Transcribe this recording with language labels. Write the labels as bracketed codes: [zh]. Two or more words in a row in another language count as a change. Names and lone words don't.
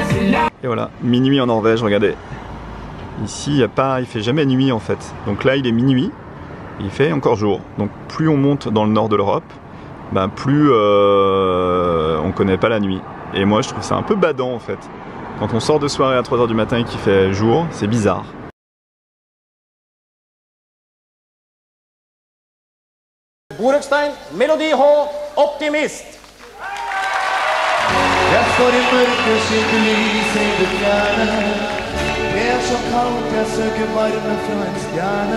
[fr] Et voilà, minuit en Norvège, regardez. Ici, il fait jamais nuit en fait. Donc là, il est minuit, il fait encore jour. Donc plus on monte dans le nord de l'Europe, ben, plus on connaît pas la nuit. Et moi, je trouve ça un peu badant en fait. Quand on sort de soirée à 3 h du matin et qu'il fait jour, c'est bizarre. [no] Borukstein, Melodi H, Optimist. Jeg står i mørket, skimter lys i det fjerne. Det er så kaldt, jeg søker varme fra en stjerne.